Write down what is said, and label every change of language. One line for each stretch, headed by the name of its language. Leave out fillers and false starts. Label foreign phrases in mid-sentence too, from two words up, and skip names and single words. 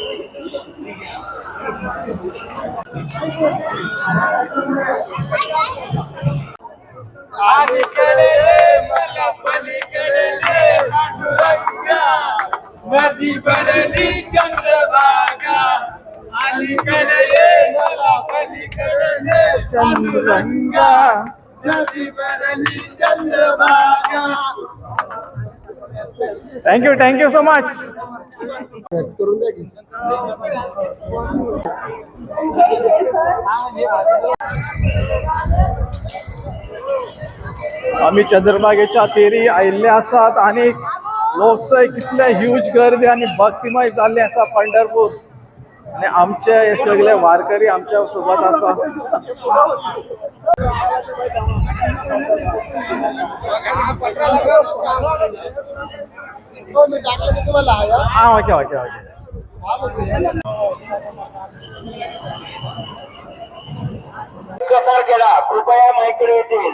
Marathi: नदी भरली चंद्रभागा अलीकडे मला पलीकडे चंद्रभागा नदी भरली चंद्रभागा
English: thank you so much.
Marathi: करून द्या की.
Konkani: आम्ही चंद्रभागेच्या तेरी आयिल्ले आसात आणि लोकचंय कितले ह्यूज गर्दी आणि भक्तिमय जाल्ले आसा पंढरपूर. आणि आमचे हे सगळे वारकरी आमच्या सोबत आसा.
Marathi: हो, मी टाकलं की तुम्हाला हा ओके. कसार केला कृपया माईकडे येतील.